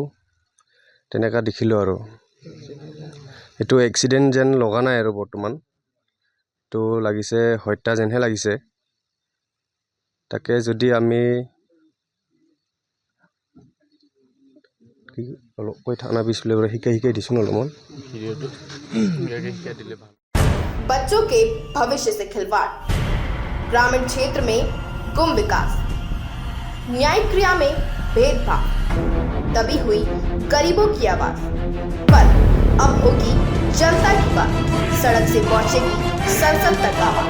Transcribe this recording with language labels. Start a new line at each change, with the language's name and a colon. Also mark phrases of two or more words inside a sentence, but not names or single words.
Assamese: তেনেকুৱা দেখিলোঁ আৰু এইটো এক্সিডেণ্ট যেন লগা নাই আৰু বৰ্তমান তো লাগিছে হত্যা যেনহে লাগিছে। তাকে যদি আমি অলপ কৈ থানা পিছলৈ শিকাই দিছোঁ অলপমান।
Hindi: बच्चों के भविष्य से खिलवाड़, ग्रामीण क्षेत्र में गुम विकास, न्यायिक क्रिया में भेदभाव, दबी हुई गरीबों की आवाज, पर अब होगी जनता की बात, सड़क से पहुंचेगी संसद तक आवाज।